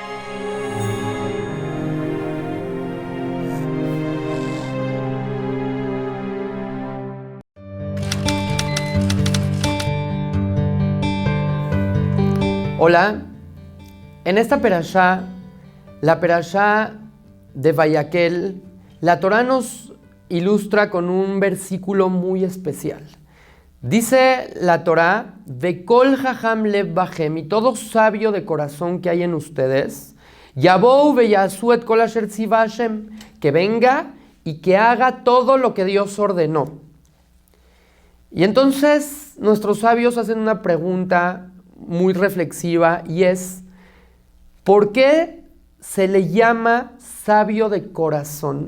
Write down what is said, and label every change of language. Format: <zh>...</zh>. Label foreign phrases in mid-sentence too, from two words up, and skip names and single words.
<es>Hola, en esta perashá, la perashá de Vayakhel, la Torá nos ilustra con un versículo muy especial. Dice la Torá,</es> <he>וכל חכם לב בכם,</he> <es>y todo sabio de corazón que hay en ustedes,</es> <he>יבאו ויעשו את כל אשר צוה השם,</he> <es>que venga y que haga todo lo que Dios ordenó. Y entonces nuestros sabios hacen una pregunta muy reflexiva y es, ¿por qué se le llama sabio de corazón?</es>